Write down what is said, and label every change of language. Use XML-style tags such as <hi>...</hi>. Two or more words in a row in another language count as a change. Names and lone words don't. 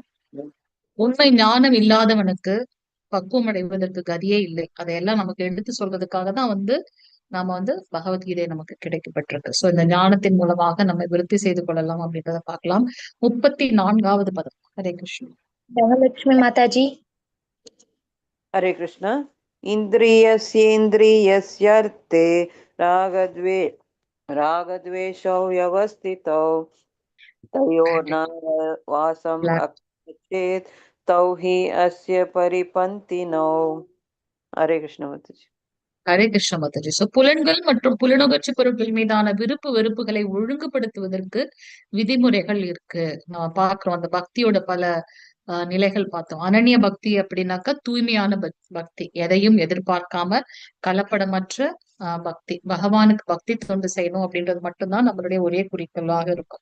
<ta>உண்மை ஞானம் இல்லாதவனுக்கு பக்குவம் அடைவதற்கு கதியே இல்லை. அதையெல்லாம் நமக்கு எடுத்து சொல்றதுக்காக தான் நாம பகவத்கீதை நமக்கு கிடைக்கப்பட்டிருக்கு. சோ இந்த ஞானத்தின் மூலமாக நம்ம விருத்தி செய்து கொள்ளலாம் அப்படின்றத பார்க்கலாம். 34வது பதம். ஹரே கிருஷ்ணா. தனலட்சுமி மாதாஜி.</ta> <hi>हरे कृष्ण।</hi> <sa>इन्द्रियस्येन्द्रियस्यर्थे रागद्वेषौ व्यवस्थितौ तयोर्न वासं चेत् तौ हि अस्य परिपन्थिनौ।</sa> <hi>हरे कृष्ण माताजी।</hi> <ta>ஹரே கிருஷ்ண மாதாஜி. சோ புலன்கள் மற்றும் புலனுணர்ச்சி பொருட்கள் மீதான விருப்பு வெறுப்புகளை ஒழுங்குபடுத்துவதற்கு விதிமுறைகள் இருக்கு. நம்ம பாக்குறோம் அந்த பக்தியோட பல நிலைகள் பார்த்தோம். அனன்ய பக்தி அப்படின்னாக்கா தூய்மையான பக்தி, எதையும் எதிர்பார்க்காம கலப்படமற்ற பக்தி, பகவானுக்கு பக்தி தொண்டு செய்யணும் அப்படின்றது மட்டும்தான் நம்மளுடைய ஒரே குறிக்கோளாக இருக்கும்.</ta>